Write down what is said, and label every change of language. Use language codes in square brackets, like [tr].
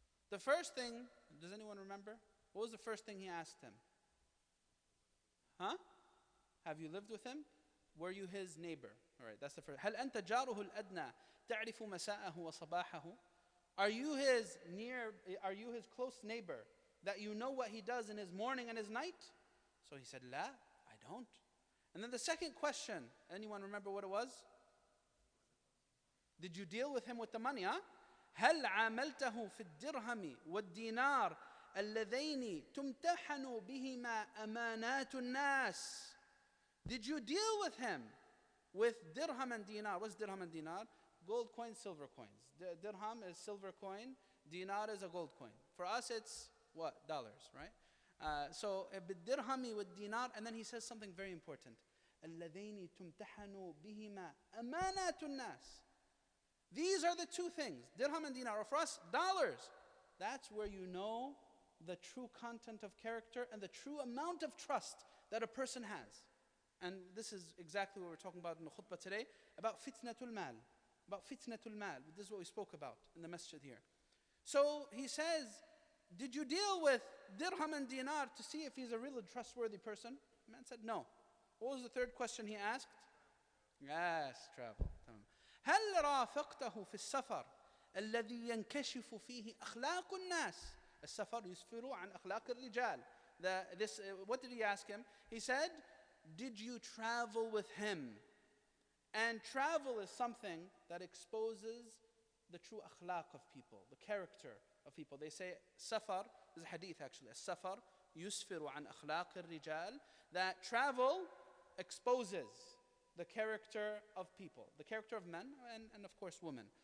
[en] The first thing, does anyone remember? What was the first thing he asked him? Huh? Have you lived with him? Were you his neighbor? All right, that's the first. [ar] هل أنت جاره الأدنى تعرف مساءه وصباحه? [en] Are you his close neighbor that you know what he does in his morning and his night? So he said, لا, I don't. And then the second question, anyone remember what it was? Did you deal with him with the money, huh? [ar] هل عاملته في الدرهم والدينار اللذين تمتحن بهما أمانات الناس? [en] Did you deal with him with dirham and dinar? What's dirham and dinar? Gold coins, silver coins. Dirham is silver coin, dinar is a gold coin. For us it's what? Dollars, right? So [ar] بالدرهم والدينار, [en] and then he says something very important. [ar] اللذين تمتحن بهما أمانات الناس. [en] These are the two things, dirham and dinar. Or for us, dollars. That's where you know the true content of character and the true amount of trust that a person has. And this is exactly what we're talking about in the khutbah today, about fitnatul mal. About fitnatul mal. This is what we spoke about in the masjid here. So he says, did you deal with dirham and dinar to see if he's a really trustworthy person? The man said, no. What was the third question he asked? Yes, travel. [ar] هل رافقته في السفر الذي ينكشف فيه أخلاق الناس؟ السفر يسفر عن أخلاق الرجال. [en] What did he ask him? He said, did you travel with him? And travel is something that exposes the true akhlaq of people, the character of people. They say, safar, this is a hadith actually, [ar] safar yusfiru an akhlaq al-rijal, [en] that travel exposes the character of people, the character of men and of course women.